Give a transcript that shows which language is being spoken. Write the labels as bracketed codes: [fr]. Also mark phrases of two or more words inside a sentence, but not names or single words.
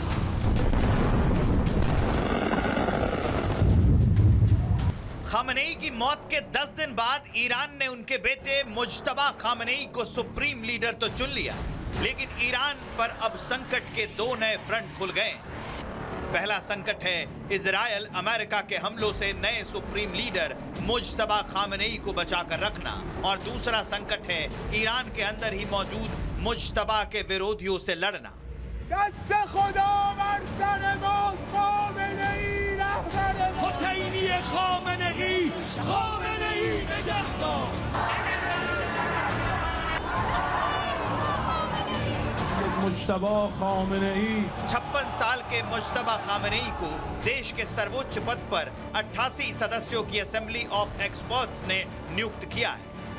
[hi] खामेनेई की मौत के 10 दिन बाद ईरान ने उनके बेटे मुज्तबा खामेनेई को [en] supreme leader [hi] तो चुन लिया, लेकिन ईरान पर अब संकट के दो नए फ्रंट खुल गए। पहला संकट है इजरायल अमेरिका के हमलों से नए [en] supreme leader [hi] मुज्तबा खामेनेई को बचाकर रखना, और दूसरा संकट है ईरान के अंदर ही मौजूद मुज्तबा के विरोधियों से लड़ना। [fa] دست خدا بر سر ما خامنه‌ای رهبر ما حسینی خامنه‌ای خامنه‌ای نگهدار [hi] मुजतबा खामेनेई 56 साल के मुज्तबा खामेनेई को देश के सर्वोच्च पद पर 88 सदस्यों की असेंबली ऑफ एक्सपर्ट्स ने नियुक्त किया है।